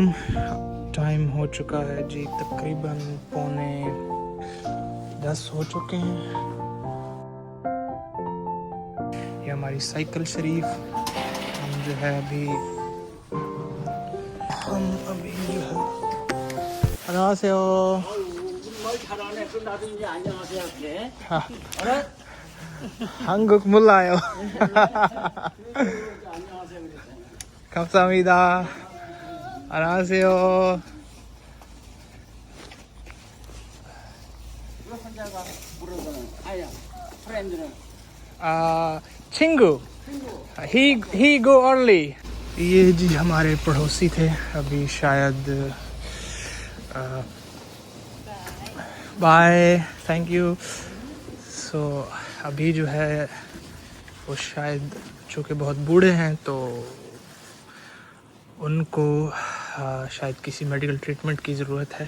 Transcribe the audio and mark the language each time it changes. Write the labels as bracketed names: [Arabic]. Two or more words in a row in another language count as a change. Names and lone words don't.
[Hindi] टाइम हो चुका है जी, तकरीबन 9:45 हो चुके हैं। ये हमारी साइकिल शरीफ। हम जो है अभी जो है 안녕하세요। [Korean] 한국 몰라요. 감사합니다. 안녕하세요. 친구. [English] He go early. [Hindi] ये जी हमारे पड़ोसी थे, अभी शायद [English] bye, thank you. [Hindi] सो अभी जो है वो शायद चूँकि बहुत बूढ़े हैं तो उनको शायद किसी [English] medical treatment [Hindi] की ज़रूरत है।